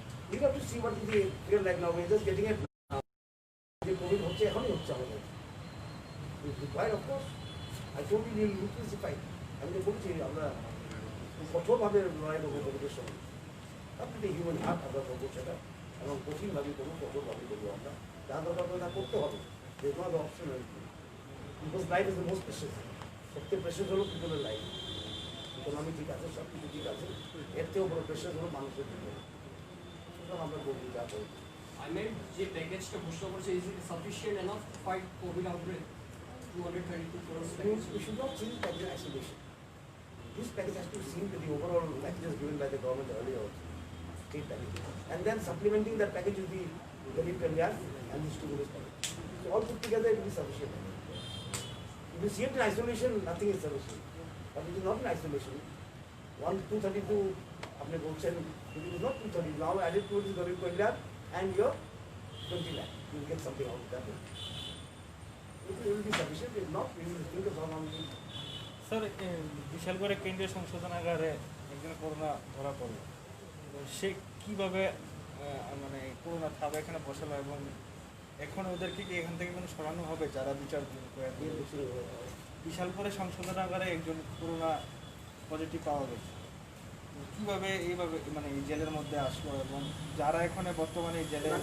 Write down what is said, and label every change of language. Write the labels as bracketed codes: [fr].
[en] We have to see what is the feel like now. We're just getting it now. [bn] যে Covid হচ্ছে এখনই হচ্ছে আমাদের। [en] Required of course. I told you we'll intensify. [bn] আমি তো বলছি আমরা কঠোরভাবে লড়াই করবো কোভিডের সঙ্গে। আপনি হিউম্যান হার্ট আমরা করবো সেটা, এবং কঠিনভাবে করবো, কঠোরভাবে করবো আমরা। যা দরকার তা করতে হবে, [en] there's no other option. Because life is the most precious. [bn] সবচেয়ে প্রেশাস হলো পিপলের লাইফ। ইকোনমি ঠিক আছে, সব কিছু ঠিক আছে, এর থেকেও বড় প্রেশাস হলো মানুষের জীবন। সুতরাং আমরা বলবি যা করবো। [en] I meant [bn] যে প্যাকেজটা ঘোষণা করেছে, [en] is it sufficient enough to fight COVID outbreak? 232 crores package. We should not see this package in isolation. This package has to be seen with the overall packages given by the government earlier also, state package. And then supplementing that package with the Garib Kalyan and the stimulus package. So all put together it will be sufficient. If you see it in isolation, nothing is sufficient. But it is not in isolation. 232, [bn] apne bolchen, [en] it is not 230. Now added to it is Garib Kalyan and your 20 lakh. You will get something out of that. It will be sufficient. If not, we will think of how long we [bn] sir বিশাল করে কেন্দ্রীয় সংশোধনাগারে একজন corona ধরা পড়লো, সে কীভাবে মানে corona থাবা এখানে বসালো, এবং এখন ওদেরকে কি এখান থেকে কোনো সরানো হবে যারা বিচার করে? বিশাল করে সংশোধনাগারে একজন করোনা পজিটিভ পাওয়া গেছে, কীভাবে এইভাবে মানে এই জেলের মধ্যে আসলো, এবং যারা এখানে বর্তমানে এই জেলে